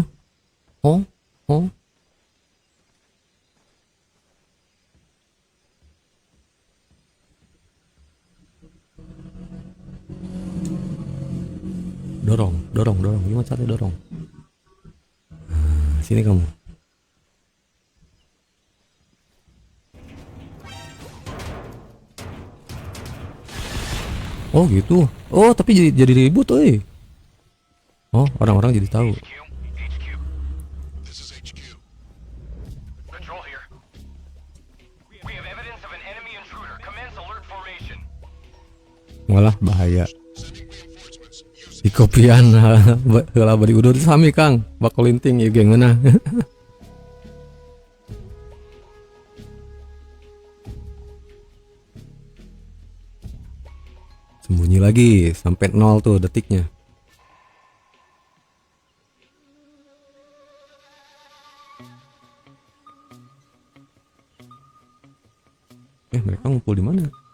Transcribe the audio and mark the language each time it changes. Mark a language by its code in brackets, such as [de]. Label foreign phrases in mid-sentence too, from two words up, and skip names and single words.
[id] Oh, oh. Dorong. Gimana cara dorong? Nah, sini kamu. Oh gitu. Oh tapi jadi ribut, Oh orang-orang jadi tahu. [en] This is HQ. Control here. We have evidence of an enemy intruder. Commence alert formation. [id] Malah bahaya. [en] Sending reinforcements. Use [su] Di kopian heula bari udur sami Kang. Bakolinting ieu geng meunah. [id] Sembunyi lagi sampai 0 tuh detiknya. Mereka ngumpul di mana?